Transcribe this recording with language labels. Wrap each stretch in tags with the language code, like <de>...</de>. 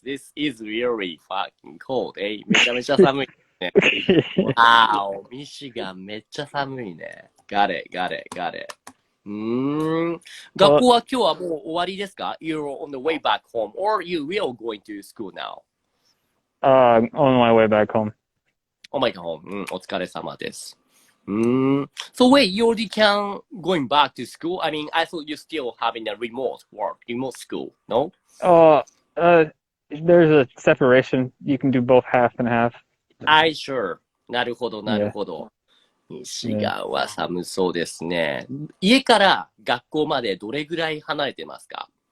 <en>This is really fucking cold.</en> <ja>めちゃめちゃ寒いね。</ja> <en>Wow!</en> <ja>ミシガンめっちゃ寒いね。</ja> <en>Got it.</en> <ja>学校は今日はもう終わりですか？</ja> <en>You're on the way back home or you will going to school now? On my way back home. On my way home.</en> <ja>お疲れ様です。</ja> <en>So wait, you already can going back to school? I mean, I thought you still having a remote school, no? There's a separation. You can do both half and half. I sure.</en> <ja>なるほど、なる</ja> <en>Yeah.</en> <ja>ほど。ミシガンは寒そうですね。家から学校までどれぐらい離れてますか？</ja>